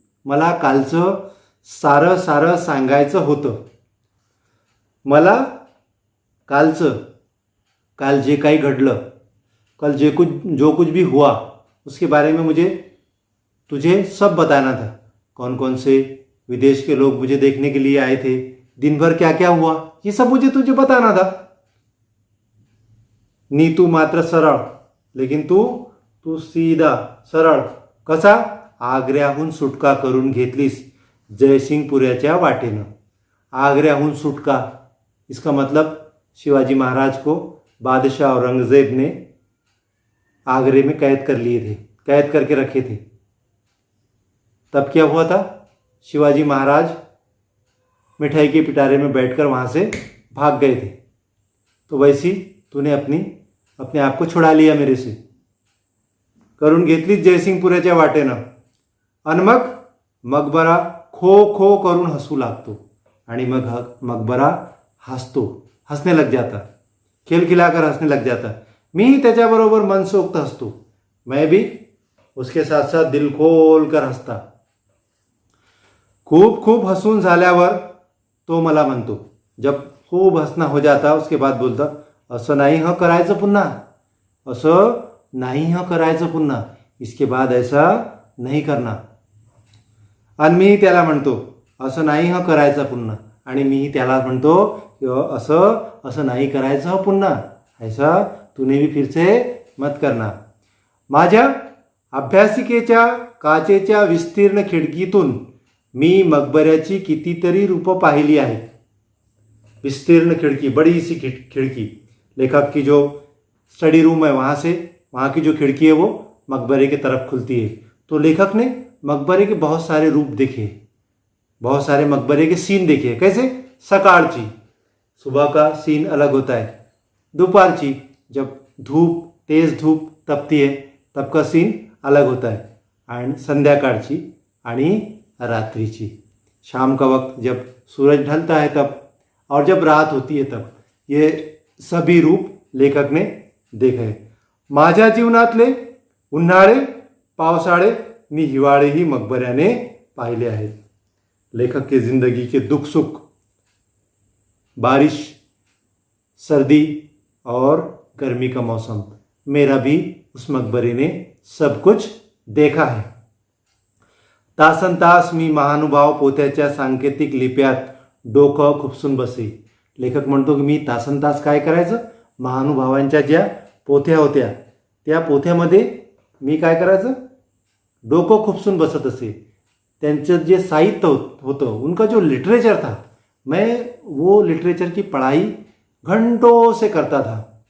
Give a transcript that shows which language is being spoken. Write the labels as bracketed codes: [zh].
[mr] मला कालचं सारं सांगायचं होतं. मला काल जे काही घडलं, [hi] कल जो कुछ भी हुआ, उसके बारे में मुझे तुझे सब बताना था. कौन कौन से विदेश के लोग मुझे देखने के लिए आए थे, दिन भर क्या क्या हुआ, ये सब मुझे तुझे बताना था. [mr] नी तू मात्र सरळ. [hi] लेकिन तू सीधा [mr] सरळ. कसा? आग्र्याहून सुटका करून घेतलीस जयसिंहपुऱ्याच्या वाटेनं. [hi] आग्र्याहून सुटका, इसका मतलब शिवाजी महाराज को बादशाह औरंगजेब ने आगरे में कैद करके रखे थे. तब क्या हुआ था, शिवाजी महाराज मिठाई के पिटारे में बैठकर वहाँ से भाग गए थे। तो वैसी तूने अपने आप को छुडा लिया मेरे से, [mr] करून घेतलीच जयसिंगपुराच्या वाटेनं, आणि मग [hi] मकबरा खो खो करून हसू लागतो, आणि मग मकबरा हंसने लग जाता, खिलखिलाकर हंसने लग जाता। [mr] मी त्याच्याबरोबर मनसोक्त हसतो, [hi] मैं भी उसके साथ साथ दिल खोल कर हंसता। [mr] खूप खूप हसून झाल्यावर तो मला म्हणतो, [hi] जब खूप हसना हो जाता उसके बाद बोलता, [mr] असं नाही हं करायचं पुन्हा, असं नाही हं करायचं पुन्हा, [hi] इसके बाद ऐसा नहीं करना। [mr] आणि मीही त्याला म्हणतो, असं नाही हं करायचं पुन्हा, आणि मीही त्याला म्हणतो असं नाही करायचं हं पुन्हा, [hi] ऐसा तूने भी फिर से मत करना। [mr] माझ्या अभ्यासिकेच्या काचेच्या विस्तीर्ण खिडकीतून मी मकबऱ्याची कितीतरी रूपं पाहिली आहेत। [hi] विस्तीर्ण खिड़की, बड़ी सी खिड़की, लेखक की जो स्टडी रूम है वहाँ की जो खिड़की है वो मकबरे की तरफ खुलती है। तो लेखक ने मकबरे के बहुत सारे रूप देखे, बहुत सारे मकबरे के सीन देखे। कैसे? सकाळची, सुबह का सीन अलग होता है, दोपहरची जब तेज धूप तपती है तब का सीन अलग होता है, [mr] आणि संध्याकाळची आणि रात्रीची, [hi] शाम का वक्त जब सूरज ढलता है तब, और जब रात होती है तब, ये सभी रूप लेखक ने देखे हैं। [mr] माझ्या जीवनातले उन्हाळे, पावसाळे नि हिवाळेही मकबऱ्याने पाहिले आहेत। [hi] लेखक के जिंदगी के दुख सुख, बारिश, सर्दी और गर्मी का मौसम, मेरा भी उस मकबरे ने सब कुछ देखा है। [mr] तासनतास मी महानुभाव पोथ्याच्या सांकेतिक लिप्यात डोकं खुपसून बसे। लेखक म्हणतो की मी तासनतास काय करायचं, महानुभावांच्या ज्या पोथ्या होत्या त्या पोथ्यामध्ये मी काय करायचं, डोकं खुपसून बसत असे। त्यांचं जे साहित्य होतं, [hi] उनका जो लिटरेचर था, मैं वो लिटरेचर की पढ़ाई घंटों से करता था।